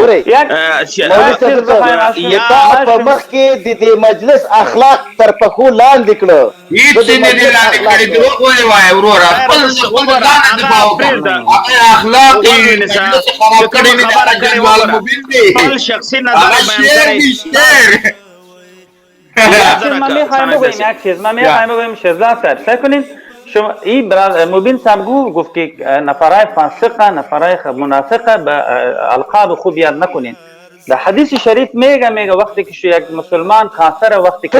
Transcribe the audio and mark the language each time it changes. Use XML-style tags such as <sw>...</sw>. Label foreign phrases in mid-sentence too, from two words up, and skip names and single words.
<ps>په مخ کې د دې مجلس اخلاق تر پښو لاندې کړه. هیڅ نه دي لاندې کړي. دروغ ولې وایې وروره؟ خپل ځان دفاع وکړه. اخلاق یې خراب کړي نه دي. خپل شخصي نظر بیان کړئ.</ps> <fa>من میخوایم بگویم شیرزاد صاحب سعی کنید شما این مبین صاحب گفت که نفرای فاسقه، نفرای منافقه به القاب خوب یاد نکنین. در حدیث شریف میگه وقتی که یک مسلمان کافر، وقتی که</fa>